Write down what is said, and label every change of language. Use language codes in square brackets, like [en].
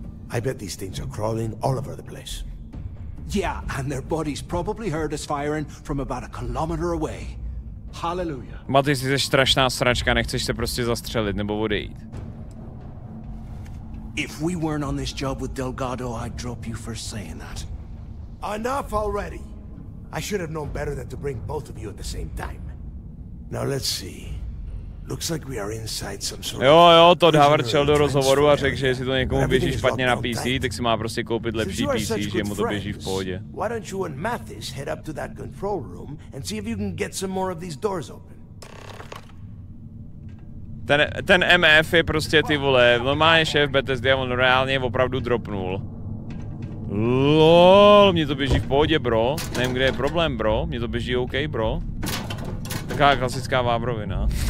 [en] I bet these things are crawling all over the place. Yeah, and their buddies probably heard us firing from about a kilometer away. Hallelujah. [cs] Maty, jsi strašná sračka, nechceš se prostě zastřelit nebo odejít. [en] If we weren't on this job with Delgado, I'd drop you for saying that. Enough already. I should have known better than to bring both of you at the same time. Now let's see. Looks like we are inside some sort [cs] Jo, Todd Howard šel do rozhovoru a řekl, že jestli to někomu běží špatně na PC, tak si má prostě koupit lepší PC, že mu to běží v pohodě. [en] Why don't you and Mathis head up to that control room and see if you can get some more of these doors open? [cs] Ten MF je prostě ty vole, normálně šéf Bethesdy a on reálně opravdu dropnul. LOL, mě to běží v pohodě, bro. Nevím, kde je problém, bro. Mě to běží OK, bro. Taková klasická vábrovina.